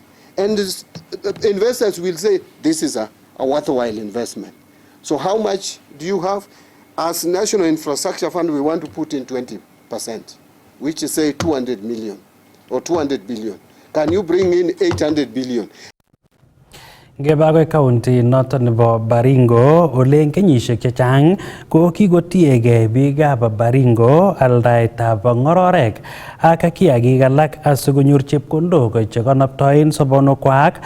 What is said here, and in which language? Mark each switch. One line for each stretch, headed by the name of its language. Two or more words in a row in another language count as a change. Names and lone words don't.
English: And investors will say this is a worthwhile investment. So how much do you have? As National Infrastructure Fund, we want to put in 20%, which is say 200 million or 200 billion. Can you bring in 800 billion?
Kalenjin: Ngebago county noton nebo Baringo ole en kenyisiek chechang ko kikotiegei biikab Baringo aldaetab ng'ororek ak kiagik alak asikonyor chepkondok chekonoptoen sobonukwak.